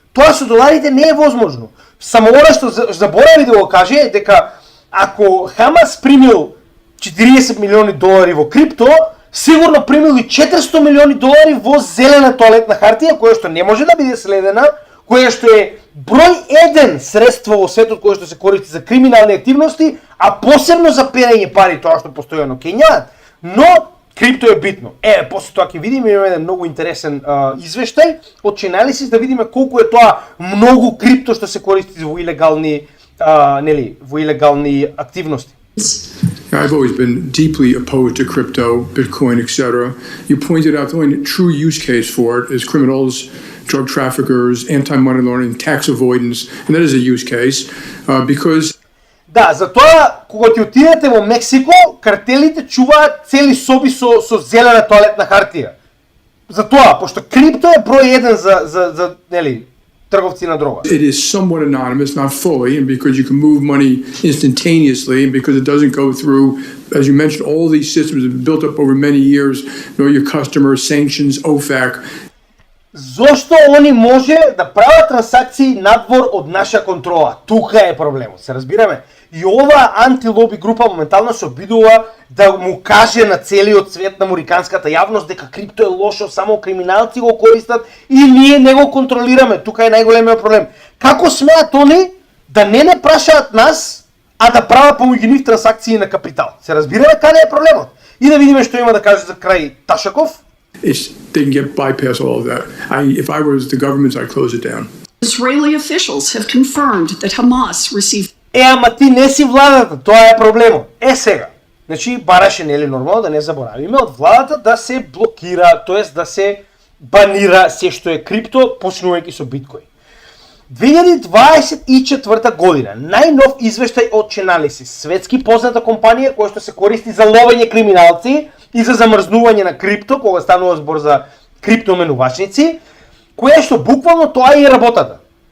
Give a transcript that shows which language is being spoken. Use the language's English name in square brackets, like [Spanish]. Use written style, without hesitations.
[Macedonian] Тоа со доларите не е возможно. Само она што заборави да го каже е дека ако Хамас примил 40 милиони долари во крипто, сигурно примил и 400 милиони долари во зелена тоалетна хартија, која што не може да биде следена, која што е број 1 средство во светот која што се користи за криминални активности, а посебно за перење пари, тоа што постојано кењаат, но крипто е битно. После тоа ќе видиме, имаме еден многу интересен извештај од Chainalysis да видиме колку е тоа многу крипто што се користи во илегални во илегални активности. [English] I've always been deeply opposed to crypto, Bitcoin, etc. You pointed out the only true use case for it is criminals, drug traffickers, anti-money laundering, tax avoidance, and that is a use case because... [Macedonian] Да, затоа, кога ќе отидете во Мексико, картелите чуваат цели соби со зелена тоалетна хартија. Затоа, пошто крипто е број 1 за трговци на дрога. [English] It is somewhat anonymous, not fully, and because you can move money instantaneously, and because it doesn't go through, as you mentioned, all these systems have been built up over many years, know your customers, sanctions, OFAC. [Macedonian] Зошто они може да прават трансакции надвор од наша контрола? Тука е проблемот, се разбираме. И ова антилоби група моментално се обидува да му каже на целиот свет, на американската јавност, дека крипто е лошо, само криминалци го користат и ние не го контролираме. Тука е најголемиот проблем. Како смеат они да не прашаат нас, а да прават помеѓу нив трансакции на капитал? Се разбираме каде е проблемот? И да видиме што има да каже за крај Ташаков. [English] They can get bypass all of that. If I was the government, I'd close it down. Israeli officials have confirmed that Hamas received... [Macedonian] Ама ти не си владата, тоа е проблемот. Сега. Значи, бараше нели нормално да не заборавиме од владата да се блокира, тоест да се банира се што е крипто, почнувајќи со биткоин. 2024 година, најнов извештај од Chainalysis, светски позната компанија која што се користи за ловење криминалци и за замрзнување на крипто, кога станува збор за криптоменувачници, која што буквално тоа е и работата.